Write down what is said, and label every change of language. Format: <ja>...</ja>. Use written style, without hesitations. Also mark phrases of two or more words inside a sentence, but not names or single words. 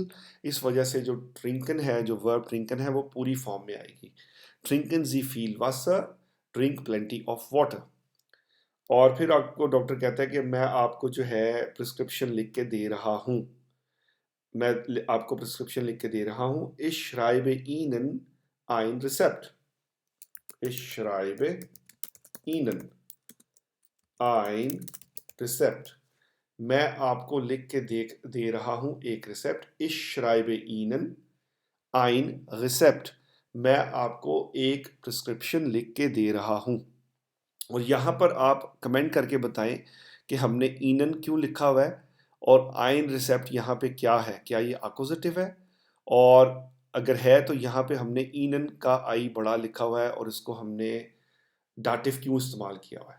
<hi>इस वजह से जो ट्रिंकन है, जो वर्ब ट्रिंकन है, वो पूरी फॉर्म में आएगी।</hi> <de>Trinken Sie viel Wasser,</de> <en>drink plenty of water.</en> <hi>और फिर आपको डॉक्टर कहता है कि मैं आपको जो है प्रिस्क्रिप्शन लिख के दे रहा हूँ। मैं आपको प्रिस्क्रिप्शन लिख के दे रहा हूँ।</hi> <de>Ich schreibe Ihnen ein Rezept। Ich schreibe Ihnen ein Rezept।</de> <hi>मैं आपको लिख के दे रहा हूँ एक रिसेप्ट।</hi> <de>Ich schreibe Ihnen ein Rezept।</de> <hi>मैं आपको एक प्रिस्क्रिप्शन लिख के दे रहा हूँ। और यहाँ पर आप कमेंट करके बताएं कि हमने ईनन क्यों लिखा हुआ है, और</hi> <de>ein Rezept</de> <hi>यहाँ पे क्या है, क्या ये अक्यूजेटिव है, और अगर है तो यहाँ पे हमने ईनन का आई बड़ा लिखा हुआ है और इसको हमने डाटिव क्यों इस्तेमाल किया हुआ है।</hi>